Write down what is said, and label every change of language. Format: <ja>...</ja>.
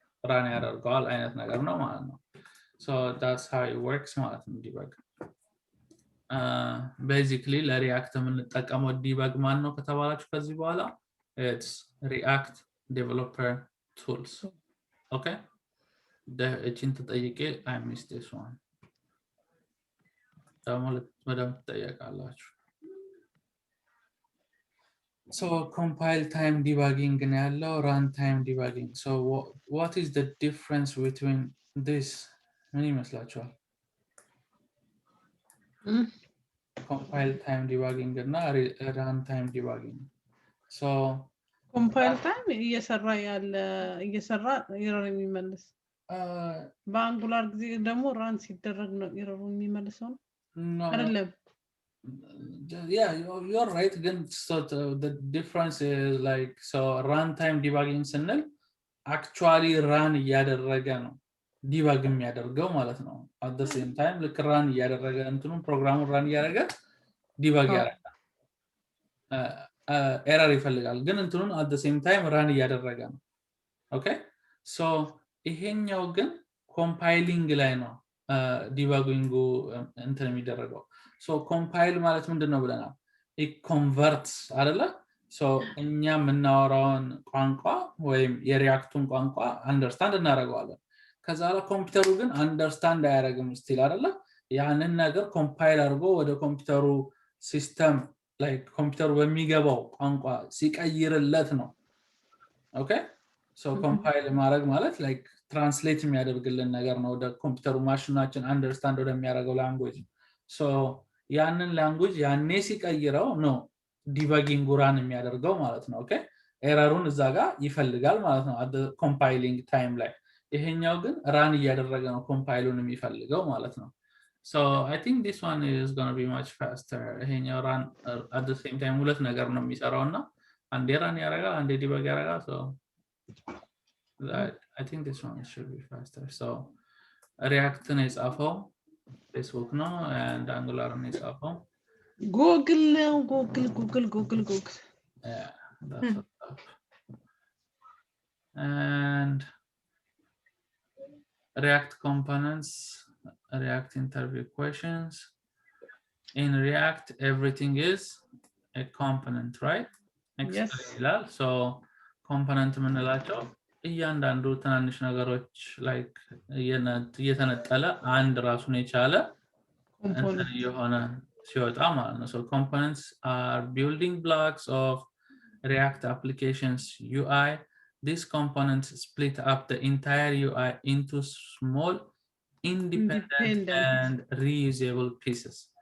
<am>ራን ያደርገዋል አይነት ነገር ነው ማለት ነው።</am> <en>So that's how it works</en> <am>ማለት ነው ዲባግ። basically ለሪአክት የምንጠቀመው ዲባግ ማን ነው ከተባላችሁ ከዚህ በኋላ</am> <en>it's react developer tools. Okay?</en> <am>እቺን ተጠይቄ</am> <en>I missed this one.</en> <am>በደንብ ትጠየቃላችሁ።</am> <en>So compile time debugging</en> <am>ነው ያለው</am> <en>run time debugging. So what is the difference between this?</en> <am>ምን ይመስላችኋል?</am> <en>compile time debugging እና run time debugging. So</en> <am>compile time እየሰራ ኤረር የሚመልስ በአንጉላር ጊዜ ደግሞ run ሲደረግ ነው ኤረሩ የሚመልሰው ነው አይደለም?</am> <en>Yeah, you're right. Again, so the difference is like so runtime debugging</en> <am>ስንል</am> <en>actually run</en> <am>እያደረገ ነው ዲባግ የሚያደርገው ማለት ነው።</am> <en>at the same time</en> <am>ልክ</am> <en>run</en> <am>እያደረገ እንትኑ ፕሮግራሙን</am> <en>run</en> <am>እያደረገ ዲባግ ያደርጋል። ኤረር ይፈልጋል ግን እንትኑን</am> <en>at the same time run</en> <am>እያደረገ ነው።</am> <en>Okay?</en> <am>So ይሄኛው ግን compiling ላይ ነው ዲባጊንጉ እንትን የሚደረገው። So compile ማለት ምንድነው ብለናል?</am> <en>it converts</en> <am>አይደለ? So እኛ የምናወራውን ቋንቋ ወይም የሪአክቱን ቋንቋ አንደርስታንድ እናደርገዋለን። ከዛ ላይ ኮምፒውተሩ ግን አንደርስታንድ አያደርግም ስቲል አይደለ? ያንን ነገር ኮምፓይል አድርጎ ወደ ኮምፒውተሩ ሲስተም ላይ ኮምፒውተሩ በሚገባው ቋንቋ ሲቀይርለት ነው። Okay? So compile ማድረግ ማለት like ትራንስሌት የሚያደርግልን ነገር ነው ወደ ኮምፒውተሩ ማሽናችን አንደርስታንድ ወደሚያደርገው ላንጉዌጅ። So ያንን ላንጉዌጅ ያኔ ሲቀይረው ነው ዲባጊንግ ራን የሚያደርገው ማለት ነው። ኦኬ ኤረሩን እዛ ጋር ይፈልጋል ማለት ነው</am> <en>at the compiling time</en> <am>ላይ። ይሄኛው ግን ራን እያደረገ ነው ኮምፓይሉን የሚፈልገው ማለት ነው።</am> <en>So I think this one is going to be much faster.</en> <am>ይሄኛው ራን at the same time ሁለት ነገር ነው የሚሰራውና አንዴ ራን ያደርጋል አንዴ ዲባግ ያደርጋል። So</am> <en>I think this one should be faster. So React is AFO, Facebook no, and Angular is AFO. Google. Yeah, that's what's up. And React components, React interview questions. In React, everything is a component, right?</en> <am>ይላል። So component የምንላቸው እያንዳንዱ ትናንሽ ነገሮች like እየተነጠለ አንድ ራሱን የቻለ እንትን የሆነ ሲወጣ ማለት ነው።</am> <en>So components are building blocks of React applications UI. These components split up the entire UI into small, independent and reusable pieces.</en>